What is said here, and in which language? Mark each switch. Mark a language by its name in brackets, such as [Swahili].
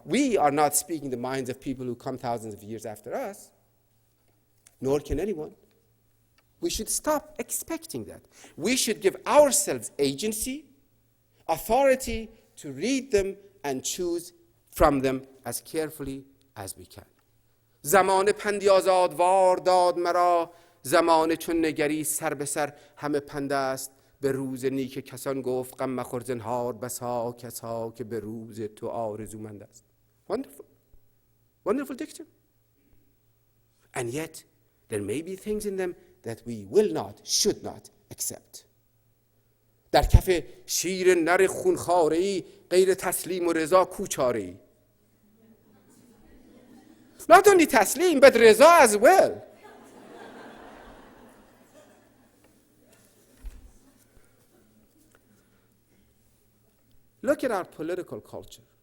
[English] We are not speaking the minds of people who come thousands of years after us, nor can anyone. We should stop expecting that. We should give ourselves agency, authority to read them and choose from them as carefully as we can. [Persian] زمان پندی آزادوار داد مرا، زمان چون نگری سر به سر همه پند است. به روز نیک کسان گفت غم مخور زنهار، بسا کسا که به روز تو آرزومند است. [English] Wonderful. Wonderful dictum. And yet, there may be things in them that we will not, should not accept. [Persian] در کف شیر نر خونخواره‌ای غیر تسلیم و رضا کوچاره‌ای. [English] Not only taslim, but reza as well. Look at our political culture.